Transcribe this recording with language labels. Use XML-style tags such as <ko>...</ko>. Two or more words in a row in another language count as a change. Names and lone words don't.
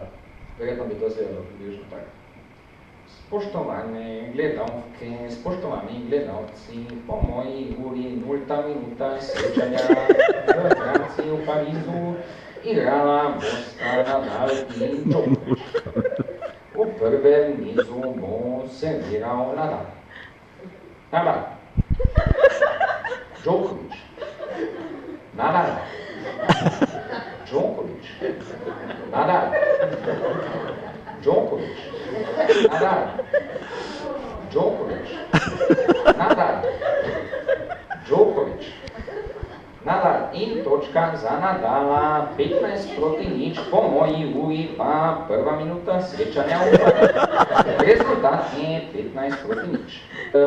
<sl>Verjetno bi to izgledalo približno tako. Spoštovane gledalke, spoštovani gledalci, po moji uri 0. minuta srečanja v Franciji v Parizu igrala bosta Nadal in Djokovic. V prvem nizu bo serviral Nadal. Nadal. Djokovic. Nadal. Djokovic. Nadal. Djokovic. Nadal. Djokovic. Nadal. Djokovic. Nadal in točka za Nadala, 15-0, po moji uri pa prva minuta srečanja v Parizu. Rezultat je 15-0.</sl>